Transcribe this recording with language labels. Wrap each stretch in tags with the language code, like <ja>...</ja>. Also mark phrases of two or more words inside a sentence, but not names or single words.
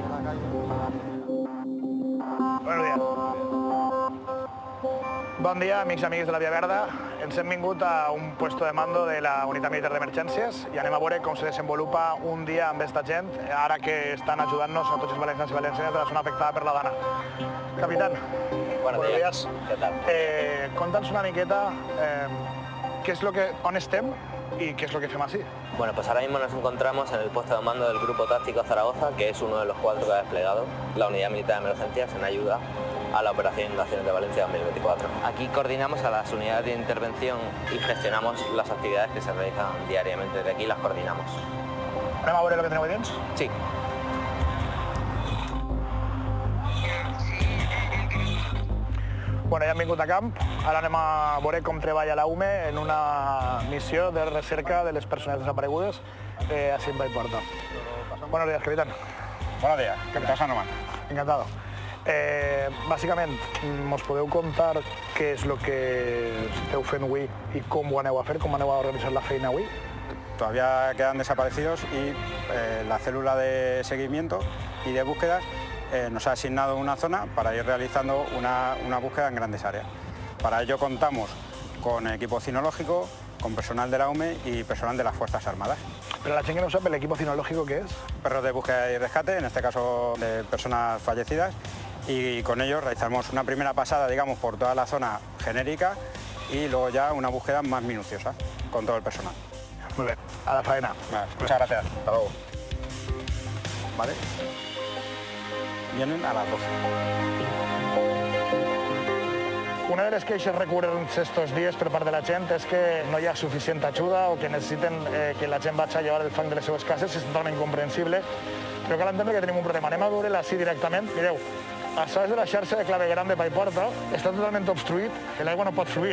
<es>Buenos días.</es> <ca>Bon dia, amics i amigues de la Via Verda. Ens hem vingut a un</ca> <es>puesto de mando</es> <ca>de la Unitat Militar d'Emergències i anem a veure com se desenvolupa un dia amb esta gent, ara que estan ajudant-nos a tots els valencians i valencianes de la zona afectada per la Dana.</ca> <es>Capitán, buenos días. ¿Qué tal?</es> <ca>Conta'ns una miqueta on estem</ca> <es>y qué es lo que hacemos así. Bueno, pues ahora mismo nos encontramos en el puesto de mando del Grupo Táctico Zaragoza, que es uno de los 4 que ha desplegado la Unidad Militar de Emergencias en ayuda a la Operación Inundaciones de Valencia 2024. Aquí coordinamos a las unidades de intervención y gestionamos las actividades que se realizan diariamente. Desde aquí las coordinamos.</es> <ca>¿Anem a veure</ca> <es>lo que tenemos</es> <ca>dins?</ca> <es>Sí.</es> <ca>Bueno, ja hem vingut a camp, ara anem a veure com treballa la UME en una missió de recerca de les persones desaparegudes a Vall Porta.</ca> <es>Buenos días, capitán. Buenos días, capitán Sanoman. Encantado.</es> <ca>Bàsicament, mos podeu contar què és el que esteu fent avui i com ho aneu a fer, com aneu a organitzar la feina avui?</ca> <es>Todavía quedan desaparecidos y la célula de seguimiento y de búsquedas nos ha asignado una zona para ir realizando una búsqueda en grandes áreas. Para ello contamos con equipo cinológico, con personal de la UME y personal de las Fuerzas Armadas. Pero la gent que no sabe, ¿el equipo cinológico qué es? Perros de búsqueda y rescate, en este caso de personas fallecidas, y con ellos realizamos una primera pasada, digamos, por toda la zona genérica y luego ya una búsqueda más minuciosa con todo el personal. Muy bien, a la faena. Vale, muchas gracias, hasta luego. Vale. Vienen a las 12.</es> <ca>Una de les queixes recurrents estos dies per part de la gent és que no hi ha suficient ajuda o que necessiten que la gent vagi a llevar el fang de les seves cases, és totalment comprensible, però cal entendre que tenim un problema. Anem a veure-la així directament. Mireu, això és de la xarxa de clavegueram de Paiporta, està totalment obstruït, l'aigua no pot fluir.</ca>